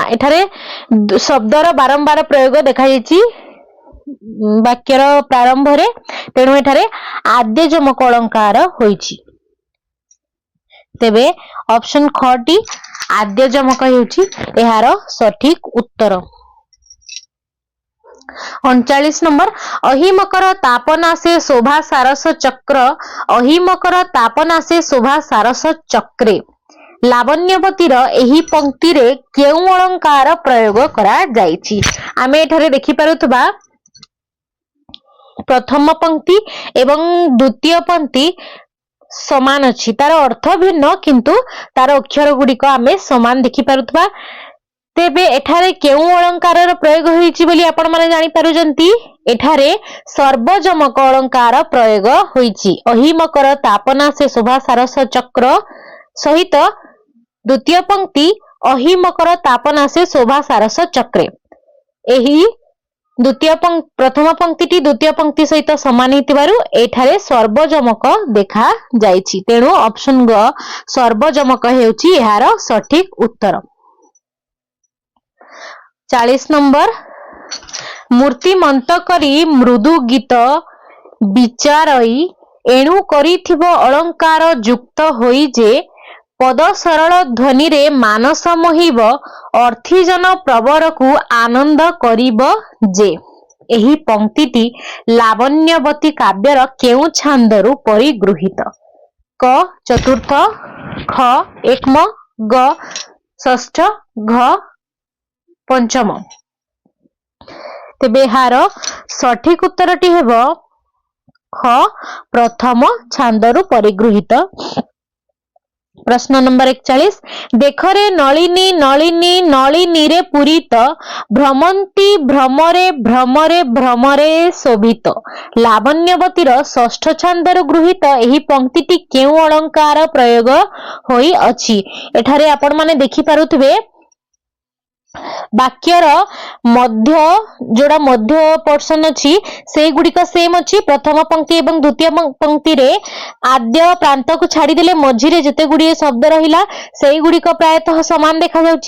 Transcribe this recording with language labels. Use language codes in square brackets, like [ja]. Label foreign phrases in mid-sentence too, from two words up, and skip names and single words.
[or] ଏଠାରେ ଶବ୍ଦର ବାରମ୍ବାର ପ୍ରୟୋଗ ଦେଖା ଯାଇଛି ବାକ୍ୟର ପ୍ରାରମ୍ଭ ରେ, ତେଣୁ ଏଠାରେ ଆଦ୍ୟ ଯମକ ଅଳଙ୍କାର ହୋଇଛି। ତେବେ ଅପ୍ସନ ଖ ଟି ଆଦ୍ୟ ଯମକ ହେଉଛି ଏହାର ସଠିକ ଉତ୍ତର। 39 ନମ୍ବର ଅହିମକର ତାପନା ସେ ଶୋଭା ସାରସ ଚକ୍ର, ଅହିମକର ତାପନା ସେ ଶୋଭା ସାରସ ଚକ୍ରେ। ଲାବଣ୍ୟବତୀର ଏହି ପଂକ୍ତି ରେ କେଉଁ ଅଳଙ୍କାର ପ୍ରୟୋଗ କରା ଯାଇଛି? ଆମେ ଏଠାରେ ଦେଖି ପାରୁଥିବା ପ୍ରଥମ ପଂକ୍ତି ଏବଂ ଦ୍ୱିତୀୟ ପଂକ୍ତି ସମାନ ଅଛି, ତାର ଅର୍ଥ ଭିନ୍ନ କିନ୍ତୁ ତାର ଅକ୍ଷର ଗୁଡ଼ିକ ଆମେ ସମାନ ଦେଖି ପାରୁଥିବା। ତେବେ ଏଠାରେ କେଉଁ ଅଳଙ୍କାର ପ୍ରୟୋଗ ହୋଇଛି ବୋଲି ଆପଣ ମାନେ ଜାଣି ପାରୁଜନ୍ତି? ଏଠାରେ ସର୍ବଯମକ ଅଳଙ୍କାର ପ୍ରୟୋଗ ହୋଇଛି। ଅହିମକର ତାପନା ସେ ଶୋଭା ସାରସ ଚକ୍ର ସହିତ ଦ୍ୱିତୀୟ ପଂକ୍ତି ଅହିମକର ତାପନା ସେ ଶୋଭା ସାରସ ଚକ୍ରେ। ଏହି ଦ୍ୱିତୀୟ ପ୍ରଥମ ପଂକ୍ତିଟି ଦ୍ୱିତୀୟ ପଂକ୍ତି ସହିତ ସମାନ ହେଉଥିବାରୁ ଏଠାରେ ସର୍ବଯମକ ଦେଖା ଯାଇଛି, ତେଣୁ ଅପ୍ସନ ଗ ସର୍ବଯମକ ହେଉଛି ଏହାର ସଠିକ ଉତ୍ତର। 40 ନମ୍ବର ମୂର୍ତ୍ତିମନ୍ତ କରି ମୃଦୁ ଗୀତ ବିଚାରଇ ଏଣୁ କରିଥିବ ଅଳଙ୍କାର ଯୁକ୍ତ ହୋଇ ଯେ ପଦ ସରଳ ଧ୍ୱନି ରେ ମାନସ ମୋହିବ ଅର୍ଥୀଜନ ପ୍ରବର କୁ ଆନନ୍ଦ କରିବ ଯେ। ଏହି ପଂକ୍ତିଟି ଲାବଣ୍ୟବତୀ କାବ୍ୟର କେଉଁ ଛାନ୍ଦରୁ ପରିଗୃହୀତ? କ ଚତୁର୍ଥ, ଖ ଏକମ, ଗ ଷଷ୍ଠ, ଘ ପଞ୍ଚମ। ତେବେ ହାର ସଠିକ ଉତ୍ତରଟି ହେବ ଖ ପ୍ରଥମ ଛାନ୍ଦରୁ ପରିଗୃହୀତ। ପ୍ରଶ୍ନ ନମ୍ବର 41 ଦେଖରେ ନଳିନୀ ନଳିନୀ ନଳିନୀ ରେ ପୂରିତ ଭ୍ରମନ୍ତି ଭ୍ରମରେ ଭ୍ରମରେ ଭ୍ରମରେ ଶୋଭିତ। ଲାବଣ୍ୟବତୀର ଷଷ୍ଠ ଛାନ୍ଦରୁ ଗୃହୀତ ଏହି ପଂକ୍ତିଟି କେଉଁ ଅଳଙ୍କାର ପ୍ରୟୋଗ ହୋଇ ଅଛି? ଏଠାରେ ଆପଣ ମାନେ ଦେଖି ପାରୁଥିବେ ବାକ୍ୟର ମଧ୍ୟ ଯୋଡ଼ା ମଧ୍ୟ ପୋର୍ସନ ଅଛି ସେଇ ଗୁଡ଼ିକ ସେମ ଅଛି। ପ୍ରଥମ ପଂକ୍ତି ଏବଂ ଦ୍ୱିତୀୟ ପଂକ୍ତି ରେ ଆଦ୍ୟ ପ୍ରାନ୍ତ କୁ ଛାଡ଼ି ଦେଲେ ମଝି ରେ ଯେତେ ଗୁଡ଼ି ଶବ୍ଦ ରହିଲା ସେଇ ଗୁଡ଼ିକ ପ୍ରାୟତଃ ସମାନ ଦେଖା ଯାଉଛି।